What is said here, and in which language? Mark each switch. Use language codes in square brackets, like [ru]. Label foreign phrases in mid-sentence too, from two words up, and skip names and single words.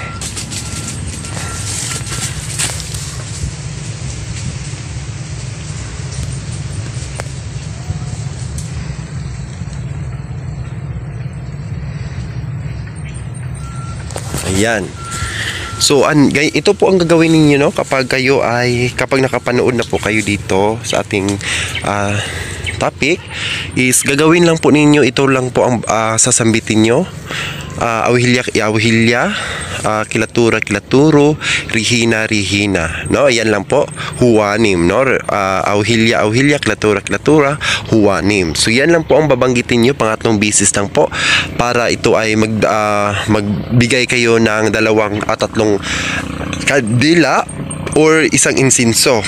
[tl] Ayan. So ito po ang gagawin niyo no kapag nakapanood na po kayo dito sa ating topic is gagawin lang po ninyo, ito lang po ang sasambitin nyo. Awhilya, kilatura, kilaturo, rihina, rihina, no? Ayan lang po, huwanim, no? Awhilya, kilatura, kilatura, huwanim. So yan lang po ang babanggitin nyo, pangatlong bisis lang po, para ito ay magbigay kayo ng tatlong kandila or isang insinso.